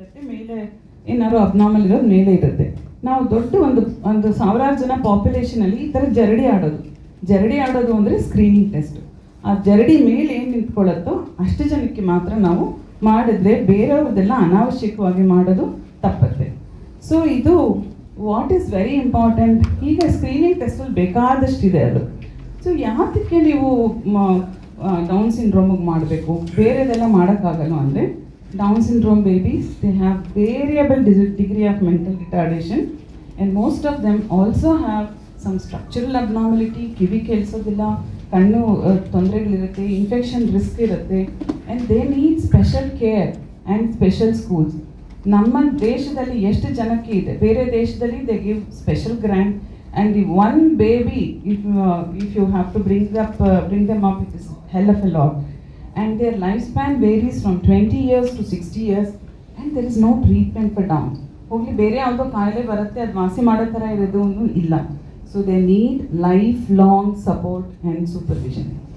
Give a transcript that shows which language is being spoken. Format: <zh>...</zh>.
<kn>ಮೇಲೆ ಏನಾದ್ರು ಅಬ್ನಾರ್ಮಲ್ ಇರೋದು ಮೇಲೆ ಇರುತ್ತೆ. ನಾವು ದೊಡ್ಡ ಒಂದು ಸಾವಿರಾರು ಜನ ಪಾಪ್ಯುಲೇಷನಲ್ಲಿ ಈ ಥರ ಜರಡಿ ಆಡೋದು ಅಂದರೆ ಸ್ಕ್ರೀನಿಂಗ್ ಟೆಸ್ಟ್. ಆ ಜರಡಿ ಮೇಲೆ ಏನು ನಿಂತ್ಕೊಳ್ಳುತ್ತೋ ಅಷ್ಟು ಜನಕ್ಕೆ ಮಾತ್ರ ನಾವು ಮಾಡಿದ್ರೆ ಬೇರೆಯವ್ರದ್ದೆಲ್ಲ ಅನಾವಶ್ಯಕವಾಗಿ ಮಾಡೋದು ತಪ್ಪತ್ತೆ. ಸೊ ಇದು</kn> <en>What is very important.</en> <kn>ಈಗ ಸ್ಕ್ರೀನಿಂಗ್ ಟೆಸ್ಟಲ್ಲಿ ಬೇಕಾದಷ್ಟಿದೆ ಅದು. ಸೊ ಯಾತಕ್ಕೆ ನೀವು ಡೌನ್ ಸಿಂಡ್ರೋಮಿಗೆ ಮಾಡಬೇಕು, ಬೇರೆದೆಲ್ಲ ಮಾಡೋಕ್ಕಾಗಲ್ಲ ಅಂದರೆ,</kn> <en>Down syndrome babies, they have variable degree of mental retardation, and most of them also have some structural abnormality,</en> <kn>ಕಿವಿ ಕೇಳಿಸೋದಿಲ್ಲ, ಕಣ್ಣು ತೊಂದರೆಗಳಿರುತ್ತೆ, ಇನ್ಫೆಕ್ಷನ್ ರಿಸ್ಕ್ ಇರುತ್ತೆ,</kn> <en>and they need special care and special schools.</en> <kn>ನಮ್ಮ ದೇಶದಲ್ಲಿ ಎಷ್ಟು ಜನಕ್ಕೆ ಇದೆ, ಬೇರೆ ದೇಶದಲ್ಲಿ</kn> <en>they give special grant, and the one baby if you have to bring them up, it is hell of a lot. And their lifespan varies from 20 years to 60 years, and there is no treatment for Down.</en> <kn>ಹೋಗಲಿ ಬೇರೆ ಯಾವುದೋ ಕಾಯಿಲೆ ಬರುತ್ತೆ, ಅದು ವಾಸಿ ಮಾಡೋ ಥರ ಇರೋದು ಇಲ್ಲ.</kn> <en>So they need life long support and supervision.</en>